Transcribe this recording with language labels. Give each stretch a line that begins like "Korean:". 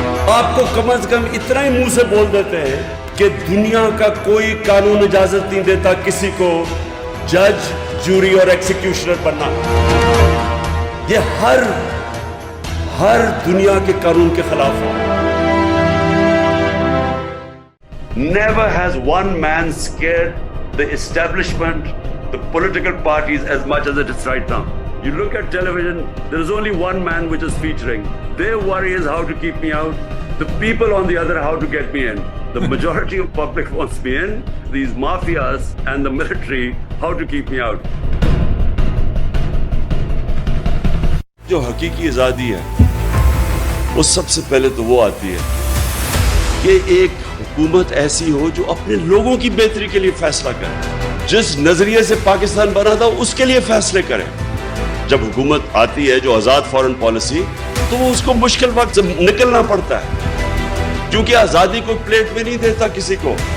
Urdu: آپ کو کم از کم اتنا ہی منہ سے بول دیتے ہیں کہ دنیا کا کوئی قانون اجازت نہیں دیتا کسی کو جج، جوری اور ایکسیکیوشنر بننا۔ یہ ہر دنیا کے قانون کے خلاف ہے۔
English: Never has one man scared the establishment, the political parties as much as it is right now. You look at television, there is only one man which is featuring. Their worry is how to keep me out. The people on the other, how to get me in. The majority of public wants me in. These mafias and the military, how to keep me out.
Urdu: جو حقیقی آزادی ہے وہ سب سے پہلے تو وہ آتی ہے کہ ایک حکومت ایسی ہو جو اپنے لوگوں کی بہتری کے لیے فیصلہ کرے، جس نظریے سے پاکستان بنا تھا اس کے لیے فیصلے کرے۔ جب حکومت آتی ہے جو آزاد فارن پالیسی، تو وہ اس کو مشکل وقت سے نکلنا پڑتا ہے، کیونکہ آزادی کو پلیٹ میں نہیں دیتا کسی کو،